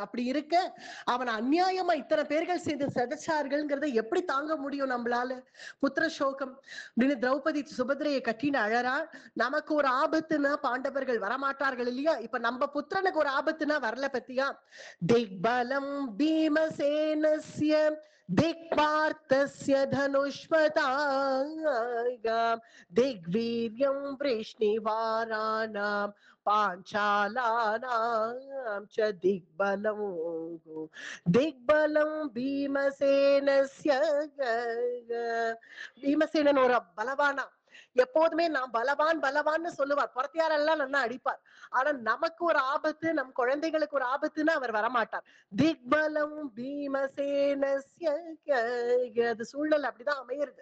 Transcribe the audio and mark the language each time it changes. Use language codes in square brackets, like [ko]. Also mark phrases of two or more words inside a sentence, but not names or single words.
[ta] அப்படி இருக்க அவன் அநியாயமா இத்தனை பேர்கள் சேர்ந்து செதச்சார்கள்ங்கிறத எப்படி தாங்க முடியும் நம்மளால? புத்திர சோகம் அப்படின்னு திரௌபதி சுபத்திரையை கட்டின்னு அழறா. நமக்கு ஒரு ஆபத்துனா பாண்டவர்கள் வரமாட்டார்கள் இல்லையா? இப்ப நம்ம புத்திரனுக்கு ஒரு ஆபத்துனா வரல பத்தியா? [sa] திக்பலம் भीमसेनस्य दिक्पार्थस्य धनुष्मतां दिग्वीर्यं वृष्णिवाराणां पाञ्चालानां च दिग्बलं भीमसेनस्य [ta] பீமசேனன் ஒரு பலவானா. எப்போதுமே நான் பலவான் பலவான்னு சொல்லுவார், புறத்தியாரெல்லாம் நல்லா அடிப்பார். ஆனா நமக்கு ஒரு ஆபத்து, நம் குழந்தைகளுக்கு ஒரு ஆபத்துன்னு அவர் வரமாட்டார். [sa] धिग्बलं भीमसेनस्य, [ta] அது சூழல் அப்படிதான் அமையிறது.